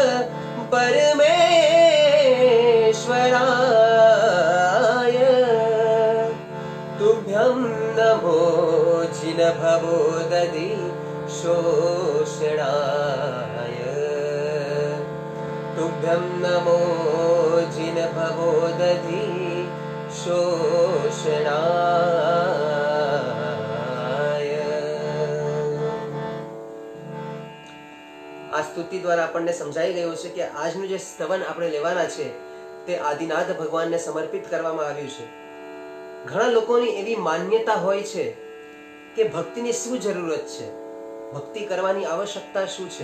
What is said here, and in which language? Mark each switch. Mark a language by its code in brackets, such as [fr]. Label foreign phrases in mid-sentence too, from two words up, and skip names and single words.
[sa] परमेश्वराय, तुभ्यं नमो जिनभवोदधि शोषणाय, तुभ्यं नमो जिनभवोदधि शोषणाय। [gu] આ સ્તુતિ દ્વારા આપણને સમજાઈ ગયું છે કે આજનું જે સ્તવન આપણે લેવાના છે તે આદિનાથ ભગવાનને સમર્પિત કરવામાં આવ્યું છે। ઘણા લોકોની એવી માન્યતા હોય છે કે ભક્તિની શું જરૂરત છે, ભક્તિ કરવાની આવશ્યકતા શું છે।